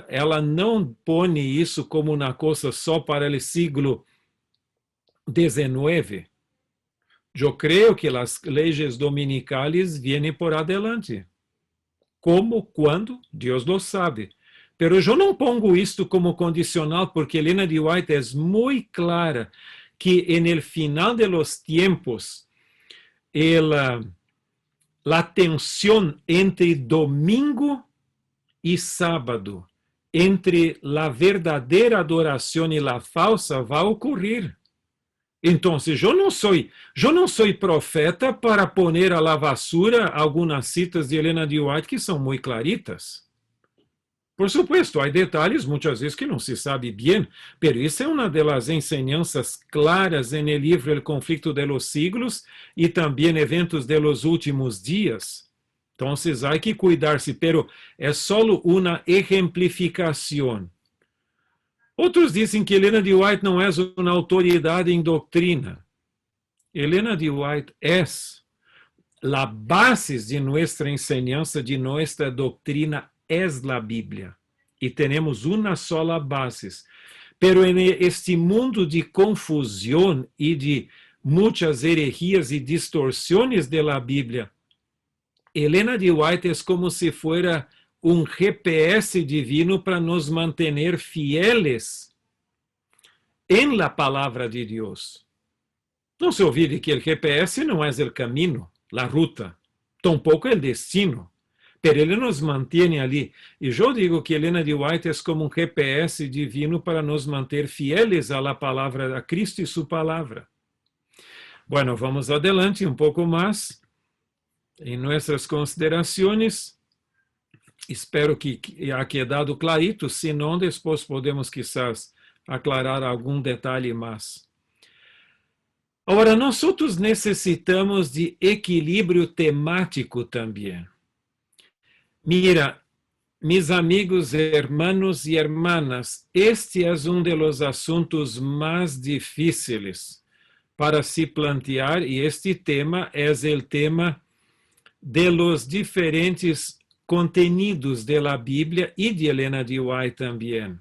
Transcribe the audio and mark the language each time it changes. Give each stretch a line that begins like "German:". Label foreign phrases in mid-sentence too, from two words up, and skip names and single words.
Portuguese: Ela não põe isso como uma coisa só para o século XIX. Eu creio que as leis dominicais vêm
Spanish: por adelante.
Portuguese: Como, quando, Deus
Spanish: lo sabe.
Portuguese: Pero eu não pongo isto como condicional, porque Elena de White é muito clara que no final
Spanish: de los tiempos,
Portuguese: a tensão entre domingo e sábado, entre a verdadeira adoração e a falsa, vai ocorrer. Então, eu não sou profeta para
Spanish: poner a la basura
Portuguese: algumas citas de Elena de White que são muito claritas.
Spanish: Por supuesto,
Portuguese: há detalhes muitas vezes que não se sabe bem, mas isso é uma das enseñanças claras no livro El Conflicto de los Siglos e também eventos
Spanish: de los últimos
Portuguese: dias. Então, há que cuidar-se, pero é só uma exemplificação. Outros dizem que Elena de White não é uma autoridade em doutrina.
Spanish: Elena de White é la base de nuestra enseñanza, de nuestra doctrina, es la Biblia. Y tenemos una sola base. Pero en este mundo de confusión y de muchas herejías y distorsiones de la Biblia, Elena de White es como si fuera un GPS divino para nos mantener fieles en la palabra de Dios. No se olvide que el GPS no es el camino, la ruta, tampoco el destino, pero ele nos mantiene ali.
Portuguese: E eu digo que Elena de White é como um GPS divino para nos manter fieles à palavra, a Cristo e sua palavra. Bueno, vamos adelante um pouco mais em nossas considerações.
Spanish: Espero que haya quedado clarito,
Portuguese: se não, depois podemos
Spanish: quizás aclarar
Portuguese: algum detalhe mais. Agora, nós necessitamos de equilíbrio temático também.
Spanish: Mira, mis amigos, hermanos y hermanas, este es uno de los asuntos más difíciles para se plantear, y este tema es el tema de los diferentes contenidos de la Biblia y de Elena de White también.